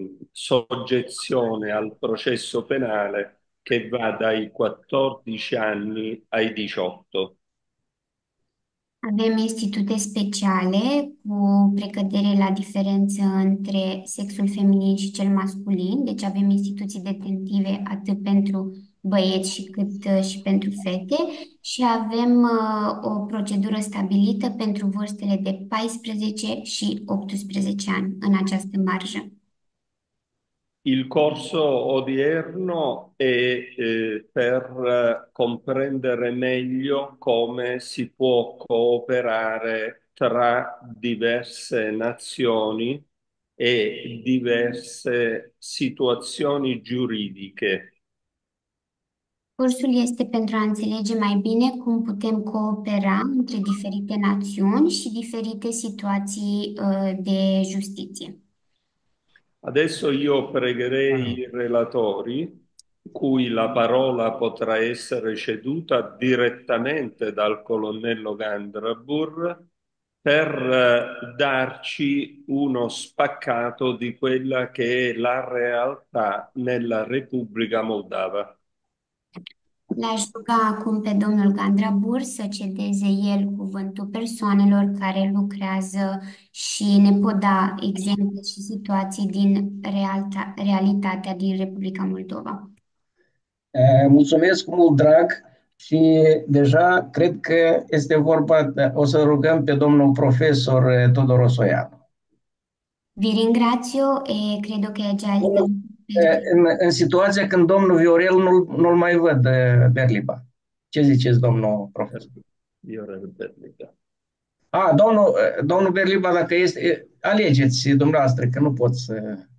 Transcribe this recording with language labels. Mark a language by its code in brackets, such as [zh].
[it] soggezione al processo penale che va dai 14 anni ai 18. [ro] Avem institute speciale cu precădere la diferență între sexul feminin și cel masculin, deci avem instituții detentive atât pentru băieți și cât și pentru fete și avem o procedură stabilită pentru vârstele de 14 și 18 ani în această marjă. [it] Il corso odierno è per comprendere meglio come si può cooperare tra diverse nazioni e diverse situazioni giuridiche. [ro] Cursul este pentru a înțelege mai bine cum putem coopera între diferite națiuni și diferite situații de justiție. [it] Adesso io pregherei i relatori, cui la parola potrà essere ceduta direttamente dal colonnello Gandrabur, per darci uno spaccato di quella che è la realtà nella Repubblica Moldava. [ro] L-aș ruga acum pe domnul Gandrabur să cedeze el cuvântul persoanelor care lucrează și ne pot da exemple și situații din realitatea din Republica Moldova. Mulțumesc cu mult drag și deja cred că este vorba, o să rugăm pe domnul profesor Todor Osoianu. [it] Vi ringrazio e credo che è già il [ro] Domnul, [it] tempo per... [ro] în situația când domnul Viorel nu-l mai văd, Berliba. Ce ziceți, domnul profesor? Viorel Berliba. Domnul Berliba, dacă este, alegeți dumneavoastră, că nu pot să...